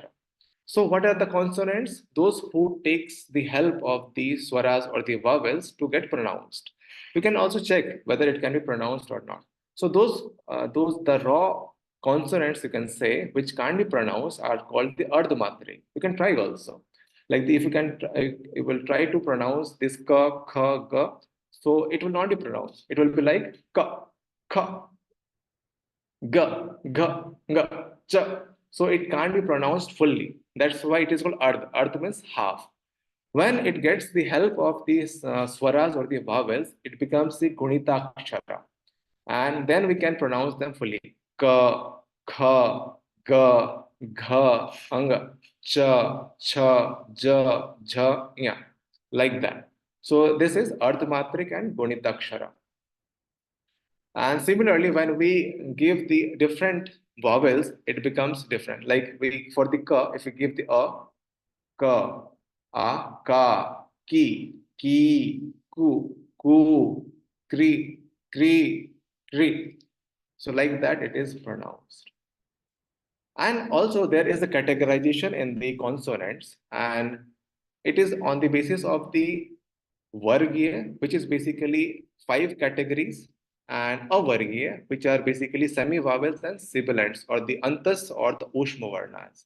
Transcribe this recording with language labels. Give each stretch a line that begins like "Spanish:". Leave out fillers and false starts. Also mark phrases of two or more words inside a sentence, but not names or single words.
English: So what are the consonants? Those who takes the help of the swaras or the vowels to get pronounced. We can also check whether it can be pronounced or not. So the raw consonants you can say which can't be pronounced are called the Ardha Matrik. You can try also. Like if you will try to pronounce this
Kannada: ಕ, ಖ, ಗ,
English: so it will not be pronounced. It will be like
Kannada: ಕ, ಖ, ಗ, ಗ, ಗ, ಚ.
English: So it can't be pronounced fully. That's why it is called Ardha. Ardha means half. When it gets the help of these swaras or the vowels, it becomes the Gunita Akshara. And then we can pronounce them fully.
Kannada: ಕ, ಖ, ಗ, ಘ, ಙ, ಚ, ಚ, ಜ, ಝ, ಯ.
English: Like that. So this is Ardha Matrik and Gunita Akshara. And similarly, when we give the different vowels, it becomes different. Like for the ka, if we give the
Kannada: ಕ, ಕಾ, ಕಿ, ಕು, ಕೃ, ಕೃ.
English: So like that it is pronounced. And also there is a categorization in the consonants, and it is on the basis of the Vargiya, which is basically 5 categories, and Avargiya, which are basically semi-vowels and sibilants, or the Antas or the Ushma Varnas.